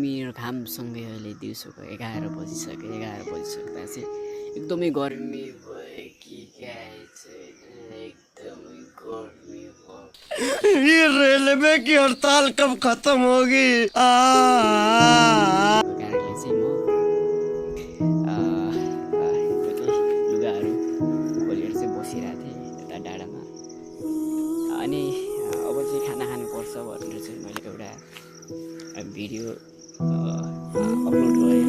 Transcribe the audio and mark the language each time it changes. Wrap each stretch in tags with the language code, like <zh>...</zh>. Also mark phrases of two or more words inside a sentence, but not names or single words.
<ne>मेरो घामसँगै अहिले दिउँसोको 11 बजिसक्यो। 11 बजिसक्दा चाहिँ एकदमै गर्मी भयो कि एकदमै गर्मी भयो।</ne> <hi>ये रेलवे की हड़ताल कब खत्म होगी?</hi> <ne>कारणले चाहिँ म लुगाहरू खोलेर चाहिँ बसिरहेको थिएँ यता डाँडामा। अनि अब चाहिँ खाना खानुपर्छ भनेर चाहिँ मैले एउटा भिडियो अपलोड गरेँ।</ne>